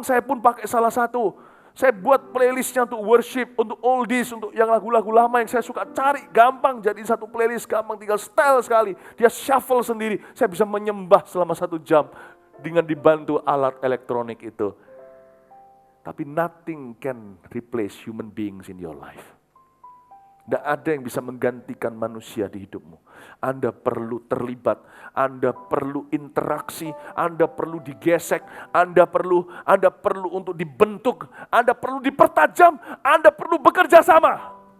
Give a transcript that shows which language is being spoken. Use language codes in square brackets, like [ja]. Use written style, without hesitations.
[id] Saya pun pakai salah satu. Saya buat playlistnya untuk worship, untuk oldies, untuk yang lagu-lagu lama yang saya suka cari. Gampang jadi satu playlist, gampang tinggal style sekali. Dia shuffle sendiri, saya bisa menyembah selama 1 jam dengan dibantu alat elektronik itu. [en] Tapi nothing can replace human beings in your life. [id] Tidak ada yang bisa menggantikan manusia di hidupmu. Anda perlu terlibat, Anda perlu interaksi, Anda perlu digesek, Anda perlu untuk dibentuk, Anda perlu dipertajam, Anda perlu bekerja sama.